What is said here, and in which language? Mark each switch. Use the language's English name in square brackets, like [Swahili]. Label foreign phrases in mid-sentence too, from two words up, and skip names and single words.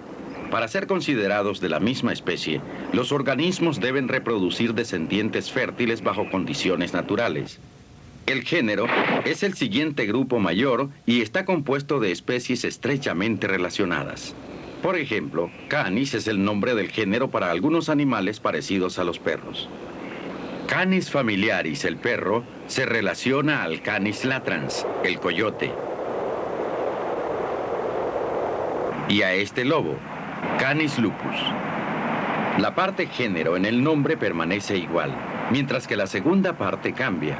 [Spanish] Para ser considerados de la misma especie, los organismos deben reproducir descendientes fértiles bajo condiciones naturales. El género es el siguiente grupo mayor y está compuesto de especies estrechamente relacionadas. Por ejemplo, Canis es el nombre del género para algunos animales parecidos a los perros. Canis familiaris, el perro, se relaciona al Canis latrans, el coyote. Y a este lobo, Canis lupus. La parte género en el nombre permanece igual, mientras que la segunda parte cambia.